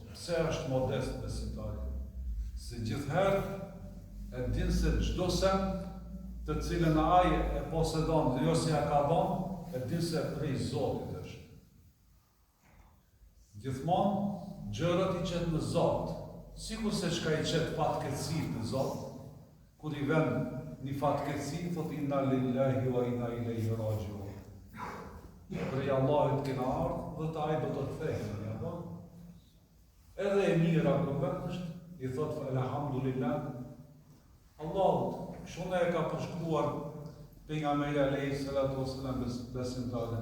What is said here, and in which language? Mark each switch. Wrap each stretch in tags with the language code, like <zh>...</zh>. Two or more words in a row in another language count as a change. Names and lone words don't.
<sq>Pse është modest besimtarit? Se gjithherë e din se çdo sen të cilën ai e posedon dhe jo se ja ka dhënë, e din se prej Zotit është. Gjithmonë gjërat i qetë në Zot, sikur se çka i qetë fatkeqësi në Zot, kur i vjen një fatkeqësi, thot</sq> <ar>إنا لله وإنا إليه راجعون.</ar> <sq>Prej Allahut kena ardhur dhe ai do të kthehej, apo? Edhe e mira kur është, i thot elhamdulillah. Allahut, kështu e ka përshkruar pejgamberi</sq> <ar>عليه الصلاة والسلام</ar> <sq>besimtarën.</sq>